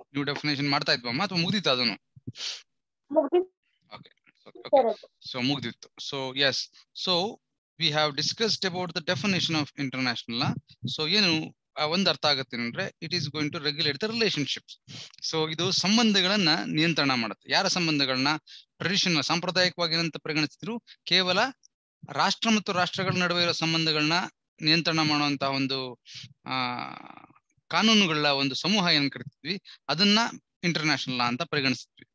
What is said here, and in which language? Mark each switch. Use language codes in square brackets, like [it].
[en] New definition [kn] ಮಾಡ್ತಾ ಇದ್ವಮ್ಮ ಅಥವಾ ಮುಗಿದಿತ್ತು ಅದನ್ನು? [en] Okay. So [kn] ಮುಗಿದಿತ್ತು. [en] So yes. So we have discussed about the definition of international law. So [kn] ಏನು ಒಂದು ಅರ್ಥ ಆಗುತ್ತೆ ಅಂದ್ರೆ [en] it is going to regulate the relationships. [kn] So ಇದು ಸಂಬಂಧಗಳನ್ನ ನಿಯಂತ್ರಣ ಮಾಡುತ್ತೆ. ಯಾರ ಸಂಬಂಧಗಳನ್ನ? ಟ್ರೆಡಿಷನಲ್ ಸಾಂಪ್ರದಾಯಿಕವಾಗಿ ಏನಂತ ಪರಿಗಣಿಸಿದ್ರು? ಕೇವಲ ರಾಷ್ಟ್ರ ಮತ್ತು ರಾಷ್ಟ್ರಗಳ ನಡುವೆ ಇರೋ ಸಂಬಂಧಗಳನ್ನ ನಿಯಂತ್ರಣ ಮಾಡುವಂತಹ ಒಂದು ಕಾನೂನುಗಳ ಒಂದು ಸಮೂಹ ಏನ್ ಕರಿತೀವಿ ಅದನ್ನ ಇಂಟರ್ನ್ಯಾಷನಲ್ ಲಾ ಅಂತ ಪರಿಗಣಿಸ್ತೀವಿ.